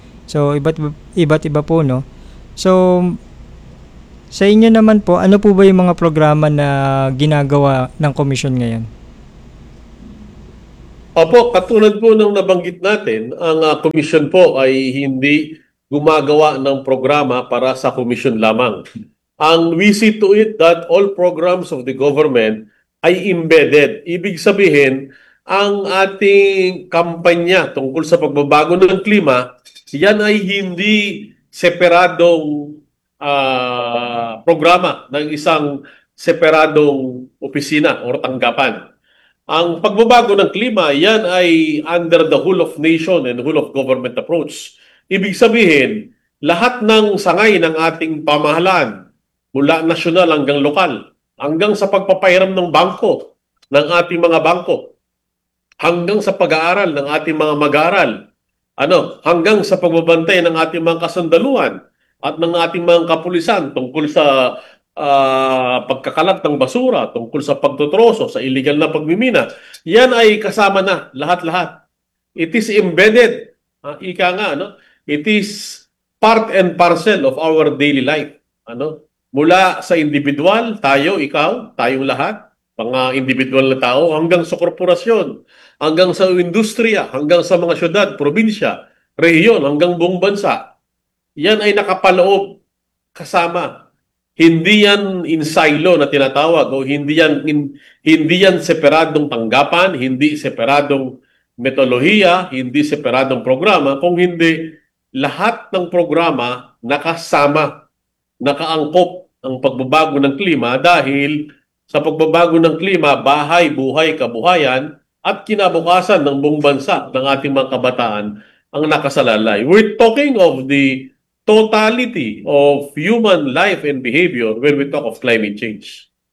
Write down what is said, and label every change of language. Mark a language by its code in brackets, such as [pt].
[tl] So iba't iba po, no. So sa inyo naman po, ano po ba yung mga programa na ginagawa ng commission ngayon? Opo, katulad po ng nabanggit natin, ang commission po ay hindi gumagawa ng programa para sa commission lamang. [en] Ang we see to it that all programs of the government ay embedded. [tl] Ibig sabihin, ang ating kampanya tungkol sa pagbabago ng klima, yan ay hindi separadong programa ng isang separadong opisina o tanggapan. Ang pagbabago ng klima, yan ay [en] under the whole of nation and whole of government approach. [tl] Ibig sabihin, lahat ng sangay ng ating pamahalaan, mula nasyonal hanggang lokal, hanggang sa pagpapahiram ng bangko, ng ating mga bangko, hanggang sa pag-aaral ng ating mga mag-aaral, hanggang sa pagbabantay ng ating mga kasundaluhan at ng ating mga kapulisan tungkol sa pagkakalat ng basura, tungkol sa pagtutroso, sa illegal na pagmimina, yan ay kasama na lahat-lahat. [en] It is embedded, it is part and parcel of our daily life. [tl] Mula sa individual, tayo, ikaw, tayong lahat, mga individual na tao, hanggang sa korporasyon, hanggang sa industriya, hanggang sa mga syudad, probinsya, rehiyon, hanggang buong bansa, yan ay nakapaloob kasama. Hindi yan in silo na tinatawag o hindi yan separadong tanggapan, hindi separadong metodolohiya, hindi separadong programa, kung hindi lahat ng programa nakasama, nakaangkop ang pagbabago ng klima dahil sa pagbabago ng klima, bahay, buhay, kabuhayan at kinabukasan ng buong bansa ng ating mga kabataan ang nakasalalay. [en] We're talking of the totality of human life and behavior when we talk of climate change.